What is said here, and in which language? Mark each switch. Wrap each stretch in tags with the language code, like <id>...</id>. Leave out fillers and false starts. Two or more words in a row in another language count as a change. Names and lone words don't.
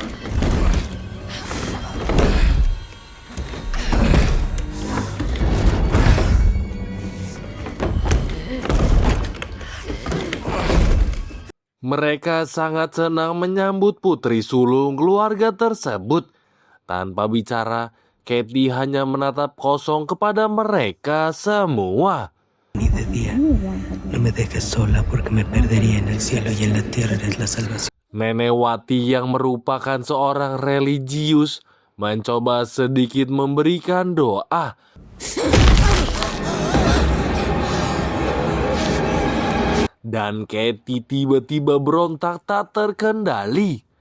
<id>Mereka sangat senang menyambut putri sulung keluarga tersebut. Tanpa bicara, Katie hanya menatap kosong kepada mereka semua.</id> <es>Ni de día. No me dejes sola porque me perdería en el cielo y en la tierra eres la salvación.</es> <id>Nenek Wati yang merupakan seorang religius mencoba sedikit memberikan doa. Dan Katie tiba-tiba berontak tak terkendali.</id>